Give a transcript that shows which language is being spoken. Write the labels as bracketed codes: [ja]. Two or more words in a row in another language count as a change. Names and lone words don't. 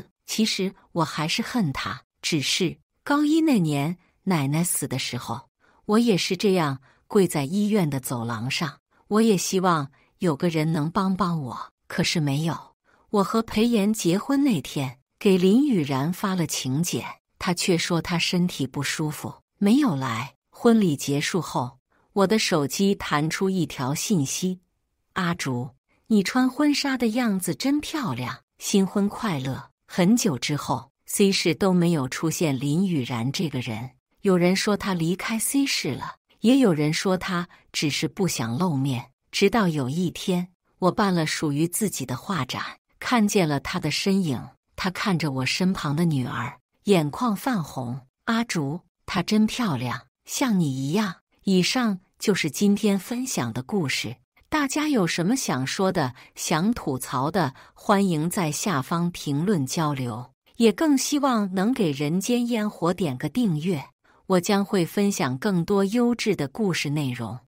[zh] 其實我還是恨他，只是高一那年奶奶死的時候，我也是這樣跪在醫院的走廊上，我也希望有個人能幫我，可是沒有。我和裴妍結婚那天，給林雨然發了請柬，他卻說他身體不舒服，沒有來。婚禮結束後，我的手機彈出一條信息，阿竹，你穿婚紗的樣子真漂亮，新婚快樂。很久之後 ，C 市都沒有出現林雨然這個人。有人說他離開 C 市了，也有人說他只是不想露面。直到有一天，我辦了屬於自己的畫展，看見了他的身影。他看着我身旁的女兒，眼眶泛紅。阿竹，她真漂亮，像你一樣。以上就是今天分享的故事。大家有什麼想說的、想吐槽的，歡迎在下方評論交流。也更希望能給人間煙火點個訂閱，我將會分享更多優質的故事內容。